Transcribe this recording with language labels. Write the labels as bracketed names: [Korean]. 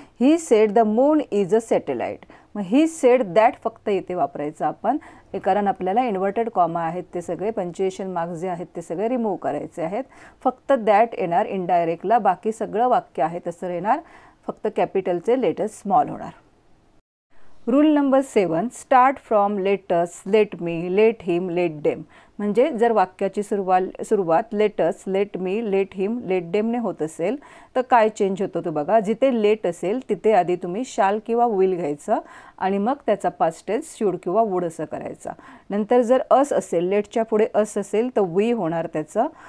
[English] He said the moon is a satellite. [Marathi] मग he said that फक्त इथे वापरायचं आपण, कारण आपल्याला इन्व्हर्टेड कॉमा आहेत ते सगळे, पंच्युएशन मार्क्स जे आहेत ते सगळे रिमूव्ह करायचे आहेत. फक्त दॅट येणार इनडायरेक्टला. बाकी सगळं वाक्य आहे तसं येणार, फक्त कॅपिटलचे लेटर्स स्मॉल होणार. [English] Rule number 7 start from let's, let me, let him, let them. [Marathi] म्हणजे जर वाक्याची सुरुवात let's, let मी, let him, late डेमने होत असेल तर काय चेंज होतो तो बघा. जिथे लेट असेल तिथे आधी तुम्ही शाल किंवा विल घ्यायचं आणि मग त्याचा पास्ट टेन्स शुड किंवा वुड असं करायचा. नंतर जर अस असेल, लेटच्या पुढे अस असेल तर वी होणार त्याचं.